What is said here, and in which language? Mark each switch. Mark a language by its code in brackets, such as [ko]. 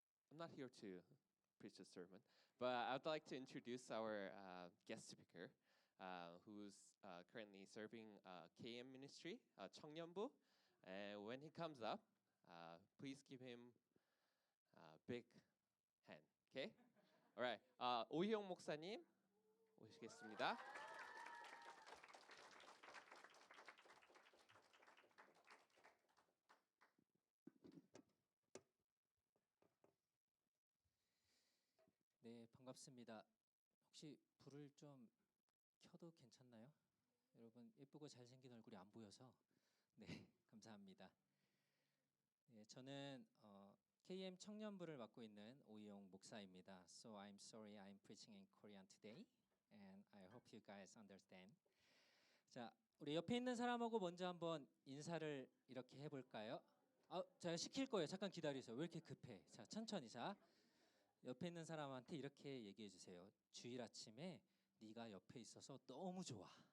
[en] I'm not here to preach a sermon, but I'd like to introduce our guest speaker, who's currently serving KM ministry, 청년부. And when he comes up, please give him a big hand. Okay? All right. [ko] 오희영 목사님 오시겠습니다. 네, 반갑습니다. 혹시 불을 좀 켜도 괜찮나요? 여러분 예쁘고 잘생긴 얼굴이 안 보여서 네, 감사합니다. 네, 저는 KM 청년부를 맡고 있는 오이용 목사입니다. [en] So I'm sorry I'm preaching in Korean today and I hope you guys understand. [ko] 자, 우리 옆에 있는 사람하고 먼저 한번 인사를 이렇게 해볼까요? 제가 시킬 거예요. 잠깐 기다리세요. 왜 이렇게 급해? 자, 천천히. 자, 옆에 있는 사람한테 이렇게 얘기해 주세요. 주일 아침에 네가 옆에 있어서 너무 좋아.